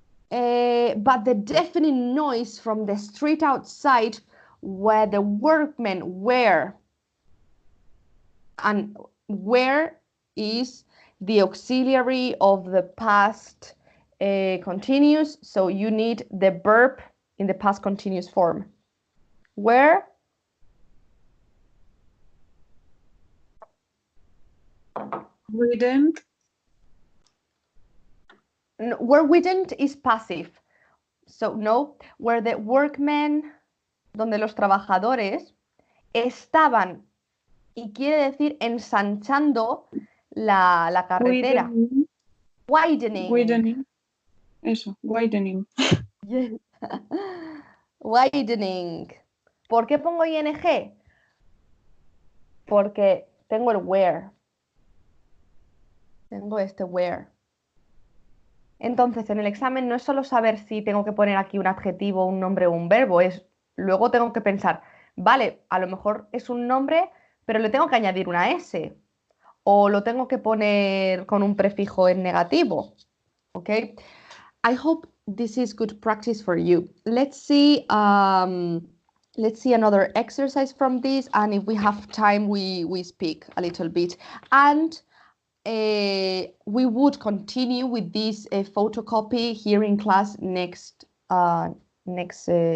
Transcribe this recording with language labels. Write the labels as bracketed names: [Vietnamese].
[English] But the deafening noise from the street outside where the workmen were, and where is the auxiliary of the past continuous, so you need the verb in the past continuous form. Where? Didn't. No, where didn't is passive. So no, where the workmen, [Spanish] donde los trabajadores estaban, y quiere decir ensanchando la carretera. [English] Widening. Widening. Eso, widening. Yes. Widening. [Spanish] ¿Por qué pongo ing? Porque tengo el where. Tengo este where. Entonces, en el examen no es solo saber si tengo que poner aquí un adjetivo, un nombre o un verbo, luego tengo que pensar, vale, a lo mejor es un nombre, pero le tengo que añadir una S, o lo tengo que poner con un prefijo en negativo, ¿ok? [English] I hope this is good practice for you. Let's see another exercise from this, and if we have time, we speak a little bit. And we would continue with this photocopy here in class next class.